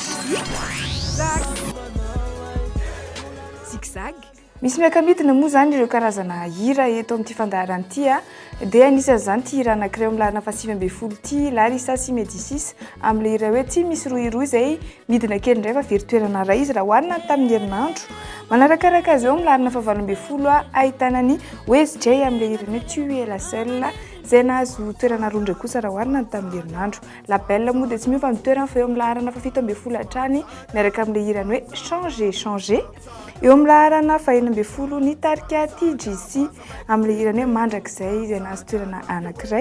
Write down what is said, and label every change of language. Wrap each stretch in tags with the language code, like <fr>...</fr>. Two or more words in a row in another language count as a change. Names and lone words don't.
<mg>Zigzag. Misy miakamidina moa zany ireo karazana hira eto amin'ity fandaharana ity a dia anisan'izany ty hira anankiray amin'ny larina faha 5 ty Larissa Sy Médicis amin'ilay hira hoe tsy misy roiroy izay midina kely indray fa very toerana ray izy raha hoarina tamin'ny herinandro. Manarakaraka azy eo amin'ny larina faha 9 a ahitana ny Wes J amin'ilay hira hoe tu es la seule izay nahazo toerana roa indray kosa raha hoarina tamin'ny herinandro. La Belle moa dia tsy miova mitoerana fa eo amin'ny larina faha 7 hatrany miaraka amin'ilay hirany hoe changer changer. Eo amin'ny laharana faha 9 ny Tarika TGC amin'ilay hirany hoe mandrakizay izay nahazo toerana anankiray.</mg>